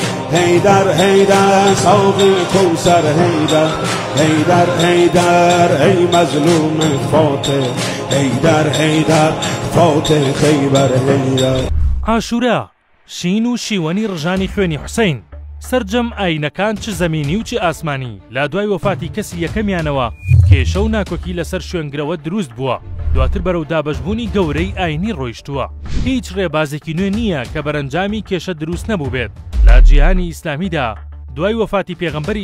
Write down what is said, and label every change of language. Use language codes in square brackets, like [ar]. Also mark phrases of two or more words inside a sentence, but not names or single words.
[ur] هيدر هيدر صوغ كوثر هيدر هيدر هيدر ای مظلوم فاتح هيدر هيدر فاتح خيبر هيدر. [ckb] عاشورا شین و شیوەنی ڕژانی خوێنی حوسەین سەرجەم ئاینەکان چ زەمینی و چ ئاسمانی لا دوای وەفاتی کەسی یەکەمیانەوە کێشە و ناکۆکی لەسەر شوێنگرەوە دروست بووە دواتر بەرەو دابەشبوونی گەورەی ئاینی ڕۆیشتووە هیچ ڕێبازێکی نوێ نییە کە بەرەنجامی کێشە دروست نەبوو بێت لا جیهانی ئیسلامیدا دوای وەفاتی پێغەمبەری